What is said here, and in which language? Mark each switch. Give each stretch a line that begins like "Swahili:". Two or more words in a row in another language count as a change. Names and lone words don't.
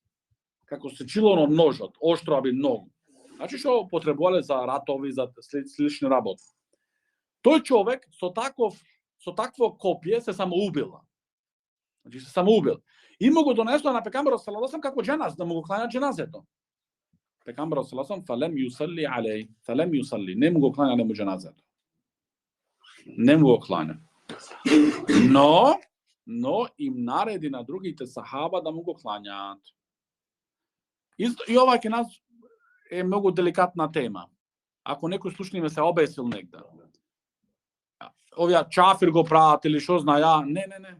Macedonian: Како сечило од ножот, оштро би многу. Значи што потребувале за ратови, за слични работи. Тој човек со такво копие се самоубил. Значи се самоубил. И му го донесува на пекамберот
Arabic: صلى الله عليه
Macedonian: како џеназ, да му го клања џеназето.
Arabic: Пекамберот صلى الله عليه فلم يصل عليه، فلم يصل,
Macedonian: не му го клања нему џеназето. Не му го клања. Но им нареди на другите сахаба да му го клањаат. И ова ке нас е многу деликатна тема. Ако некој слушни ме се обесил негде. Овие чафир го прават или што зна ја, не.